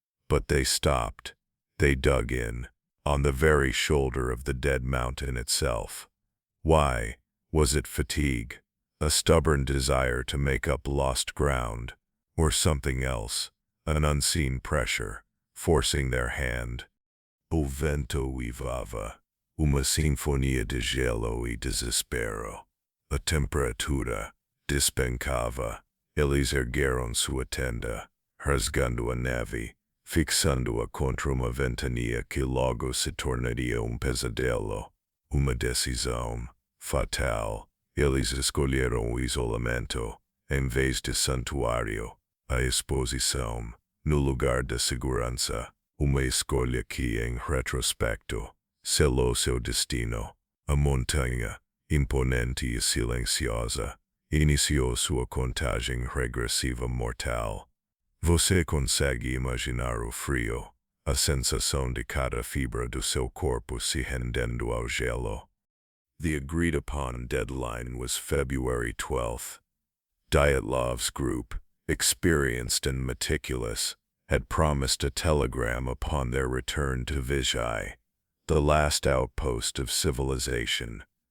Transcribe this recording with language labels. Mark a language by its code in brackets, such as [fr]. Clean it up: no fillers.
[en] But they stopped. They dug in, on the very shoulder of the dead mountain itself. Why? Was it fatigue, a stubborn desire to make up lost ground, or something else, an unseen pressure, forcing their hand? [pt] O vento uivava, uma sinfonia de gelo e desespero. A temperatura despencava. Eles ergueram sua tenda, rasgando a neve, fixando-a contra uma ventania que logo se tornaria pesadelo. Uma decisão fatal. Eles escolheram o isolamento, em vez de santuário, a exposição, no lugar da segurança. Uma escolha que, em retrospecto, selou seu destino. A montanha, imponente e silenciosa, iniciou sua contagem regressiva mortal. Você consegue imaginar o frio, a sensação de cada fibra do seu corpo se rendendo ao gelo. [en] The agreed-upon deadline was February 12th. Dyatlov's group, experienced and meticulous, had promised a telegram upon their return to Vizhai, the last outpost of civilization.